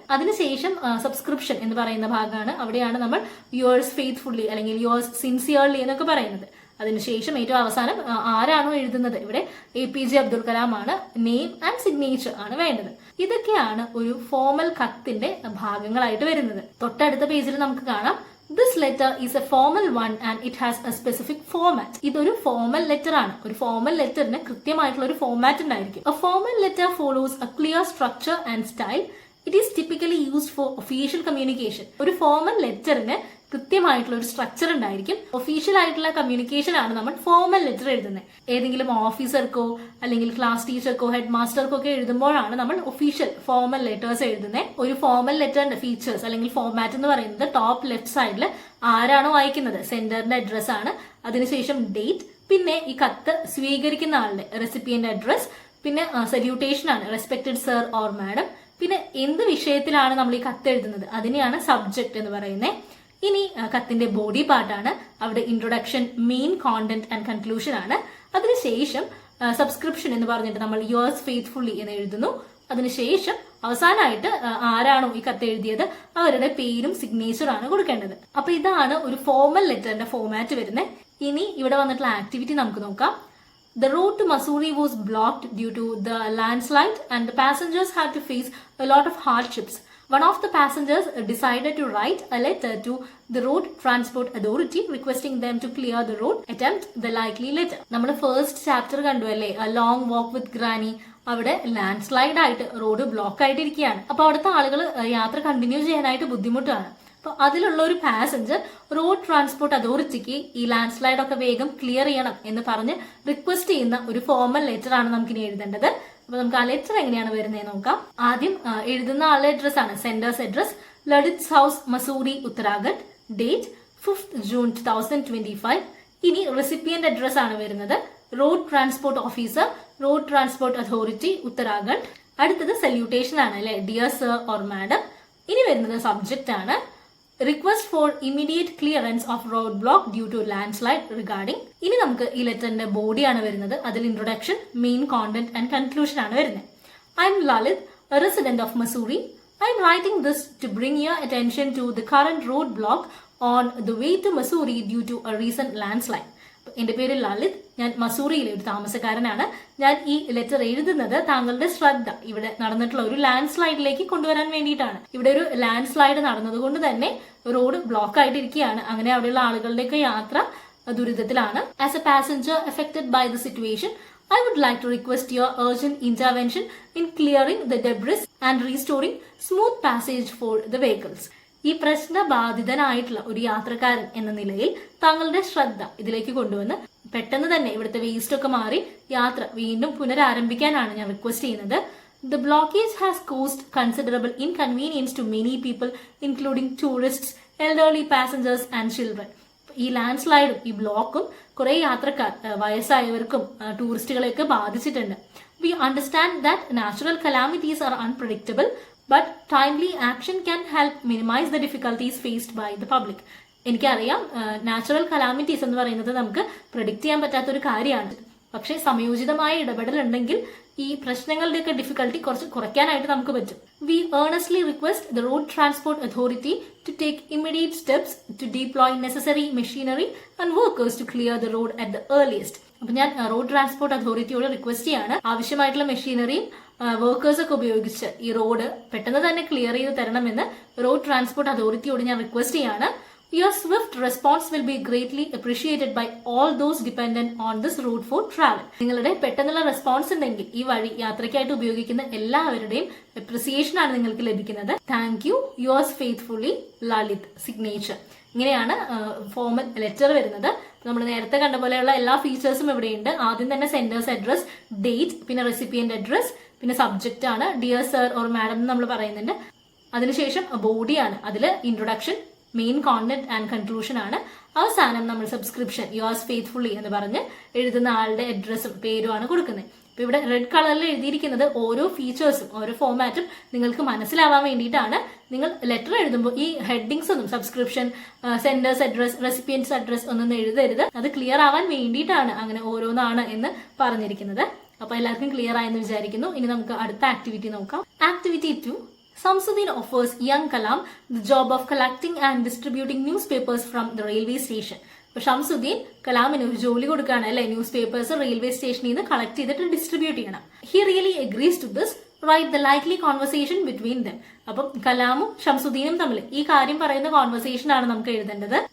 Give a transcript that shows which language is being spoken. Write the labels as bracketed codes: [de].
[ml] അതിനുശേഷം സബ്സ്ക്രിപ്ഷൻ എന്ന് പറയുന്ന ഭാഗമാണ്. അവിടെയാണ് നമ്മൾ യുവേഴ്സ് ഫെയ്ത്ത്ഫുള്ളി അല്ലെങ്കിൽ യുവേഴ്സ് സിൻസിയർലി എന്നൊക്കെ പറയുന്നത്. അതിനുശേഷം ഏറ്റവും അവസാനം ആരാണോ എഴുതുന്നത്, ഇവിടെ APJ അബ്ദുൽ കലാം ആണ്, നെയിം ആൻഡ് സിഗ്നേച്ചർ ആണ് വേണ്ടത്. ഇതൊക്കെയാണ് ഒരു ഫോർമൽ കത്തിന്റെ ഭാഗങ്ങളായിട്ട് വരുന്നത്. തൊട്ടടുത്ത പേജിൽ നമുക്ക് കാണാം, [en] This letter is a formal one and it has a specific format. [ml] ഇതൊരു ഫോർമൽ ലെറ്റർ ആണ്. ഒരു ഫോർമൽ ലെറ്ററിന് കൃത്യമായിട്ടുള്ള ഒരു ഫോർമാറ്റ് ഉണ്ടായിരിക്കും. [en] A formal letter follows a clear structure and style. It is typically used for official communication. [ml] ഒരു formal ലെറ്ററിന് കൃത്യമായിട്ടുള്ള ഒരു structure ഉണ്ടായിരിക്കും. ഒഫീഷ്യൽ ആയിട്ടുള്ള കമ്മ്യൂണിക്കേഷൻ ആണ് നമ്മൾ ഫോർമൽ ലെറ്റർ എഴുതുന്നത്. ഏതെങ്കിലും ഓഫീസർക്കോ അല്ലെങ്കിൽ ക്ലാസ് ടീച്ചർക്കോ ഹെഡ് മാസ്റ്റർക്കോ ഒക്കെ എഴുതുമ്പോഴാണ് നമ്മൾ ഒഫീഷ്യൽ ഫോർമൽ ലെറ്റേഴ്സ് എഴുതുന്നത്. ഒരു ഫോർമൽ ലെറ്ററിന്റെ ഫീച്ചേഴ്സ് അല്ലെങ്കിൽ ഫോർമാറ്റ് എന്ന് പറയുന്നത് ടോപ്പ് ലെഫ്റ്റ് സൈഡിൽ ആരാണോ അയക്കുന്നത് സെൻഡറിന്റെ അഡ്രസ് ആണ്, അതിനുശേഷം ഡേറ്റ്, പിന്നെ ഈ കത്ത് സ്വീകരിക്കുന്ന ആളുടെ റെസിപ്പിയന്റ് അഡ്രസ്, പിന്നെ സല്യൂട്ടേഷൻ ആണ് [en] respected sir or madam, [ml] പിന്നെ എന്ത് വിഷയത്തിലാണ് നമ്മൾ ഈ കത്ത് എഴുതുന്നത് അതിനെയാണ് സബ്ജക്ട് എന്ന് പറയുന്നത്. ഇനി കത്തിന്റെ ബോഡി പാർട്ടാണ്. അവിടെ introduction, main content and conclusion ആണ്. അതിനുശേഷം സബ്സ്ക്രിപ്ഷൻ എന്ന് പറഞ്ഞിട്ട് നമ്മൾ യുവേഴ്സ് ഫെയ്ത്ത്ഫുള്ളി എന്ന് എഴുതുന്നു. അതിനുശേഷം അവസാനമായിട്ട് ആരാണോ ഈ കത്ത് എഴുതിയത് അവരുടെ പേരും സിഗ്നേച്ചറും ആണ് കൊടുക്കേണ്ടത്. അപ്പൊ ഇതാണ് ഒരു ഫോർമൽ ലെറ്ററിന്റെ ഫോർമാറ്റ് വരുന്നത്. ഇനി ഇവിടെ വന്നിട്ടുള്ള ആക്ടിവിറ്റി നമുക്ക് നോക്കാം. [en] The road to Mussoorie was blocked due to the landslide and the passengers had to face a lot of hardships. One of the passengers decided to write a letter to the Road Transport Authority requesting them to clear the road, attempt the likely letter. [ml] നമ്മുടെ first chapter കണ്ടു അല്ലേ, A Long Walk with Granny. അവിടെ land slide ആയിട്ട് road block ആയിട്ടിരിക്കുകയാണ്. അപ്പോൾ അവിടുത്തെ ആളുകൾ യാത്ര continue ചെയ്യാനായിട്ട് ബുദ്ധിമുട്ടാണ്. അപ്പോൾ അതിലുള്ള ഒരു പാസഞ്ചർ റോഡ് ട്രാൻസ്പോർട്ട് അതോറിറ്റിക്ക് ഈ ലാൻഡ് സ്ലൈഡ് ഒക്കെ വേഗം ക്ലിയർ ചെയ്യണം എന്ന് പറഞ്ഞ് റിക്വസ്റ്റ് ചെയ്യുന്ന ഒരു ഫോർമൽ ലെറ്റർ ആണ് നമുക്കിനി എഴുതേണ്ടത്. അപ്പൊ നമുക്ക് ആ ലെറ്റർ എങ്ങനെയാണ് വരുന്നത് നോക്കാം. ആദ്യം എഴുതുന്ന ആളുടെ അഡ്രസ് ആണ് senders address, Lalit house, Mussoorie, Uttarakhand. Date 5th June 2025. ഇനി റെസിപ്പിയന്റ് അഡ്രസ് ആണ് വരുന്നത് road transport officer, road transport authority, Uttarakhand. അടുത്തത് സല്യൂട്ടേഷൻ ആണ് അല്ലെ, [en] Dear sir or madam. [ml] ഇനി വരുന്നത് സബ്ജക്റ്റ് ആണ് [en] Request for immediate clearance of road block due to landslide regarding. [ml] ഇനി നമുക്ക് ഈ ലെറ്ററിന്റെ ബോഡിയാണ് വരുന്നത്. അതിൽ introduction, main content and conclusion ആണ് വരുന്നത്. [en] I'm Lalit, a resident of Mussoorie. I am writing this to bring your attention to the current road block on the way to Mussoorie due to a recent landslide. [ml] എന്റെ പേര് ലളിത്, ഞാൻ മസൂറിയിലെ ഒരു താമസക്കാരനാണ്. ഞാൻ ഈ letter എഴുതുന്നത് താങ്കളുടെ ശ്രദ്ധ ഇവിടെ നടന്നിട്ടുള്ള ഒരു ലാൻഡ് സ്ലൈഡിലേക്ക് കൊണ്ടുവരാൻ വേണ്ടിയിട്ടാണ്. ഇവിടെ ഒരു ലാൻഡ് സ്ലൈഡ് നടന്നതുകൊണ്ട് തന്നെ റോഡ് ബ്ലോക്ക് ആയിട്ടിരിക്കുകയാണ്. അങ്ങനെ അവിടെയുള്ള ആളുകളുടെയൊക്കെ യാത്ര ദുരിതത്തിലാണ്. [en] As a passenger affected by the situation, I would like to request your urgent intervention in clearing the debris and restoring smooth passage for the vehicles. [ml] ഈ പ്രശ്നബാധിതനായിട്ടുള്ള ഒരു യാത്രക്കാരൻ എന്ന നിലയിൽ താങ്കളുടെ ശ്രദ്ധ ഇതിലേക്ക് കൊണ്ടുവന്ന് പെട്ടെന്ന് തന്നെ ഇവിടുത്തെ വേസ്റ്റ് ഒക്കെ മാറി യാത്ര വീണ്ടും പുനരാരംഭിക്കാനാണ് ഞാൻ റിക്വസ്റ്റ് ചെയ്യുന്നത്. [en] The blockage has caused considerable inconvenience to many people, including tourists, elderly passengers and children. [ml] ഈ ലാൻഡ് സ്ലൈഡും ഈ ബ്ലോക്കും കുറെ യാത്രക്കാർ, വയസ്സായവർക്കും ടൂറിസ്റ്റുകളെയൊക്കെ ബാധിച്ചിട്ടുണ്ട്. [en] We understand that natural calamities are unpredictable, but timely action can help minimize the difficulties faced by the public. [ml] എനിക്കറിയാം natural calamities എന്ന് പറയുന്നത് നമുക്ക് പ്രെഡിക്റ്റ് ചെയ്യാൻ പറ്റാത്തൊരു കാര്യമാണ്. പക്ഷേ സമയോചിതമായ ഇടപെടൽ ഉണ്ടെങ്കിൽ ഈ പ്രശ്നങ്ങളുടെയൊക്കെ ഡിഫിക്കൽട്ടി കുറച്ച് കുറയ്ക്കാനായിട്ട് നമുക്ക് പറ്റും. [en] We earnestly request the road transport authority to take immediate steps to deploy necessary machinery and workers to clear the road at the earliest. [ml] അപ്പൊ ഞാൻ റോഡ് ട്രാൻസ്പോർട്ട് അതോറിറ്റിയോട് റിക്വസ്റ്റ് ചെയ്യാണ് ആവശ്യമായിട്ടുള്ള മെഷീനറിയും വർക്കേഴ്സ് ഒക്കെ ഉപയോഗിച്ച് ഈ റോഡ് പെട്ടെന്ന് തന്നെ ക്ലിയർ ചെയ്ത് തരണമെന്ന് റോഡ് ട്രാൻസ്പോർട്ട് അതോറിറ്റിയോട് ഞാൻ റിക്വസ്റ്റ് ചെയ്യാണ്. [en] Your swift response will be greatly appreciated by all those dependent on this route for travel. [ml] നിങ്ങളുടെ പെട്ടെന്നുള്ള റെസ്പോൺസ് ഉണ്ടെങ്കിൽ ഈ വഴി യാത്രയ്ക്കായിട്ട് ഉപയോഗിക്കുന്ന എല്ലാവരുടെയും അപ്രിസിയേഷൻ ആണ് നിങ്ങൾക്ക് ലഭിക്കുന്നത്. [en] Thank you, yours faithfully Lalit. Signature. [ml] ഇങ്ങനെയാണ് ഫോർമൽ ലെറ്റർ വരുന്നത്. നമ്മൾ നേരത്തെ കണ്ട പോലെയുള്ള എല്ലാ ഫീച്ചേഴ്സും ഇവിടെയുണ്ട്. ആദ്യം തന്നെ സെൻഡേഴ്സ് അഡ്രസ്, ഡേറ്റ്, പിന്നെ റെസിപ്പിയന്റ് അഡ്രസ്, പിന്നെ സബ്ജക്റ്റ് ആണ് [en] dear sir or madam [ml] എന്ന് നമ്മൾ പറയുന്നുണ്ട്. അതിനുശേഷം ബോഡിയാണ്, അതിൽ introduction, main content and conclusion ആണ്. അവസാനം നമ്മൾ സബ്സ്ക്രിപ്ഷൻ, യുവേഴ്സ് ഫെയ്ത്ത്ഫുള്ളി എന്ന് പറഞ്ഞ് എഴുതുന്ന ആളുടെ അഡ്രസ്സും പേരുമാണ് കൊടുക്കുന്നത്. ഇപ്പൊ ഇവിടെ റെഡ് കളറിൽ എഴുതിയിരിക്കുന്നത് ഓരോ ഫീച്ചേഴ്സും ഓരോ ഫോമാറ്റും നിങ്ങൾക്ക് മനസ്സിലാവാൻ വേണ്ടിയിട്ടാണ്. നിങ്ങൾ ലെറ്റർ എഴുതുമ്പോൾ ഈ ഹെഡിങ്സ് ഒന്നും subscription, senders address, recipients address ഒന്നും എഴുതരുത്. അത് ക്ലിയർ ആവാൻ വേണ്ടിയിട്ടാണ് അങ്ങനെ ഓരോന്നാണ് എന്ന് പറഞ്ഞിരിക്കുന്നത്. അപ്പൊ എല്ലാവർക്കും ക്ലിയർ ആയെന്ന് വിചാരിക്കുന്നു. ഇനി നമുക്ക് അടുത്ത ആക്ടിവിറ്റി നോക്കാം. Activity 2. [en] Samsudeen offers young Kalam the job of collecting and distributing newspapers from the railway station. [ml] അപ്പോൾ ഷംസുദ്ദീൻ കലാമിന് ഒരു ജോലി കൊടുക്കുകയാണ് അല്ലെ, ന്യൂസ് പേപ്പേഴ്സ് റെയിൽവേ സ്റ്റേഷനിൽ നിന്ന് കളക്ട് ചെയ്തിട്ട് ഡിസ്ട്രിബ്യൂട്ട് ചെയ്യണം. [en] He really agrees to this. Write the likely conversation between them. [ml] അപ്പം കലാമും ഷംസുദ്ദീനും തമ്മിൽ ഈ കാര്യം പറയുന്ന കോൺവെർസേഷൻ ആണ് നമുക്ക് എഴുതേണ്ടത്.